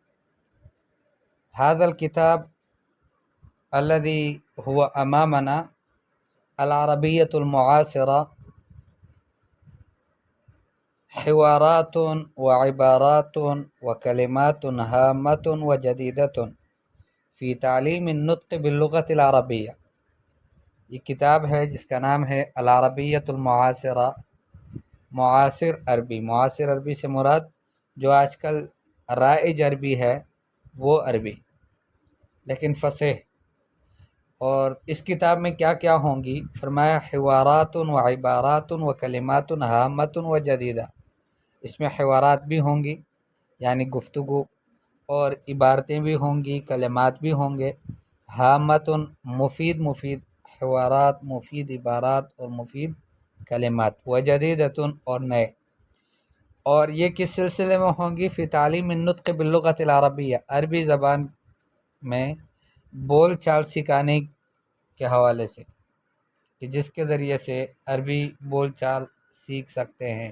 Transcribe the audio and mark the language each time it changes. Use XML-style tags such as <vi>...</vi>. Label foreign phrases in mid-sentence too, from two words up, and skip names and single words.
<ar>هذا الكتاب الذي هو أمامنا العربية المعاصرة، حوارات وعبارات وكلمات هامة وجديدة في تعليم النطق باللغة العربية.</ar> <ur>یہ کتاب ہے جس کا نام ہے العربیۃ المعاصرہ، معاصر عربی. معاصر عربی سے مراد جو آج کل رائج عربی ہے وہ عربی، لیکن فصیح. اور اس کتاب میں کیا کیا ہوں گی؟</ur> <ar>فرمایا حوارات و عبارات و کلمات ہامۃ و جدیدہ.</ar> <ur>اس میں حوارات بھی ہوں گی یعنی گفتگو، اور عبارتیں بھی ہوں گی، کلمات بھی ہوں گے. ہامۃ مفید حوارات، مفید عبارات اور مفید کلمات،</ur> <ar>و جدیدۃ</ar> <ur>اور نئے. اور یہ کس سلسلے میں ہوں گی؟</ur> <ar>فی تعلیم النطق باللغۃ العربیہ،</ar> <ur>عربی زبان میں بول چال سکھانے کے حوالے سے، کہ جس کے ذریعے سے عربی بول چال سیکھ سکتے ہیں.</ur>